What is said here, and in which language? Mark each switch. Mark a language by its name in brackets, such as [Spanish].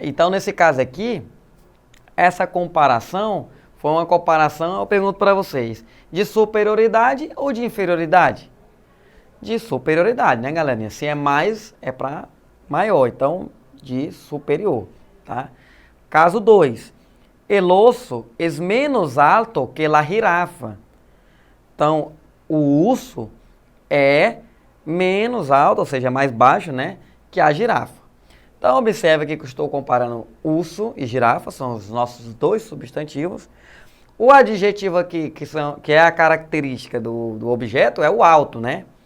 [Portuguese] Então, nesse caso aqui, essa comparação foi uma comparação, eu pergunto para vocês, de superioridade ou de inferioridade? De superioridade, né, galerinha? Se é mais, é para maior, então de superior, tá? Caso 2. [Spanish] El oso es menos alto que la jirafa. [Portuguese] Então, o urso é menos alto, ou seja, mais baixo, né, que a girafa. Então, observe aqui que eu estou comparando urso e girafa, são os nossos dois substantivos. O adjetivo aqui, que é a característica do objeto, é o alto, né?